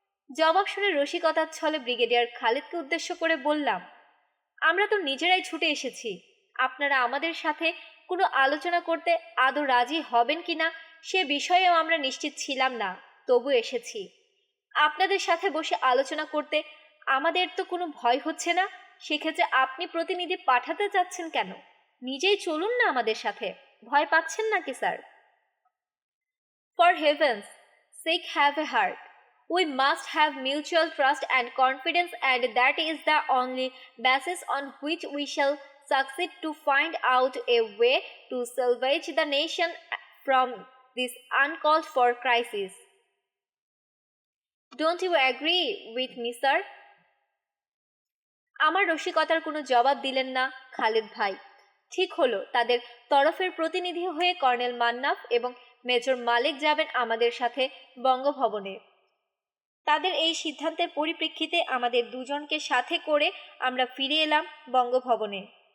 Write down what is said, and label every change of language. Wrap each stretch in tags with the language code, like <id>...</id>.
<bn>জবাব শুনে রসিকতার ছলে ব্রিগেডিয়ার খালেদকে উদ্দেশ্য করে বললাম, আমরা তো নিজেরাই ছুটে এসেছি, আপনারা আমাদের সাথে কোনো আলোচনা করতে আদৌ রাজি হবেন কিনা সে বিষয়েও আমরা নিশ্চিত ছিলাম না, তবু এসেছি। আপনাদের সাথে বসে আলোচনা করতে আমাদের তো কোনো ভয় হচ্ছে না, সেক্ষেত্রে আপনি প্রতিনিধি পাঠাতে চাচ্ছেন কেন? নিজেই চলুন না আমাদের সাথে, ভয় পাচ্ছেন নাকি sir?</bn> <en>For heaven's sake have a heart. We must have mutual trust and confidence, and that is the only basis on which we shall succeed to find out a way to salvage the nation from this uncalled for crisis. Don't you agree with me, sir?</en> <bn>আমার রসিকতার কোনো জবাব দিলেন না খালেদ ভাই। ঠিক হলো, তাদের তরফের প্রতিনিধি হয়ে কর্নেল মান্নাফ এবং মেজর মালিক যাবেন আমাদের সাথে বঙ্গভবনে। তাদের এই সিদ্ধান্তের পরিপ্রেক্ষিতে আমাদের দুজনকে সাথে করে আমরা ফিরে এলাম বঙ্গভবনে।</bn>